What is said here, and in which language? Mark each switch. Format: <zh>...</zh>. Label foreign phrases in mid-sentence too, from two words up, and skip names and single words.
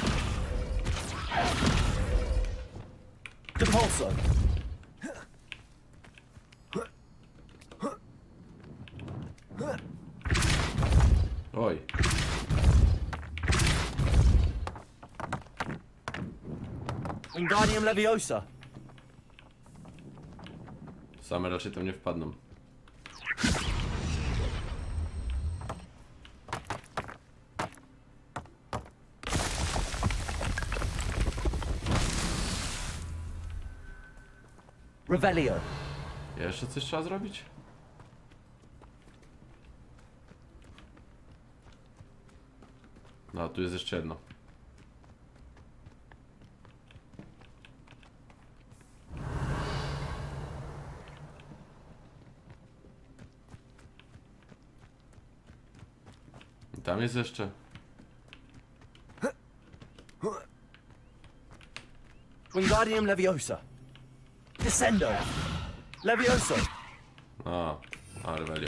<pl>Depulso. Oj. Wingardium Leviosa. Same raczej tam nie wpadną. Revelio. Jeszcze coś trzeba zrobić? No, tu jest jeszcze jedno. I tam jest jeszcze. Wingardium Leviosa. Descendo. Levioso. A, Revelio.</pl>